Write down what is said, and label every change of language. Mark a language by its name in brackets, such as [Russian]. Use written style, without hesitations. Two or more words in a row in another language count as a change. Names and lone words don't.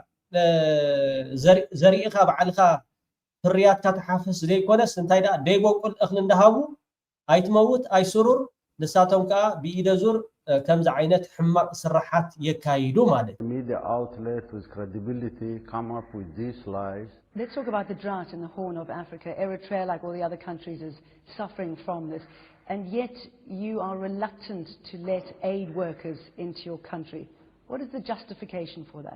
[Tigrinya] ዘሪእኻ ባዕልኻ ፍርያትካ ተሓፍስ ዘይኮነስ እንታይ ዳ ደይበቁል እኽሊ እንዳሃቡ ኣይትመውት ኣይስሩር ንሳቶም ከዓ ብኢደ ዙር ከምዚ ዓይነት ሕማቅ ስራሓት የካይዱ ማለት [English] media outlet with credibility come up with these lies. Let's talk about the drought in the Horn of Africa. Eritrea, like all the other countries, is suffering from this, and yet you are reluctant to let aid workers into your country. What is the justification for that?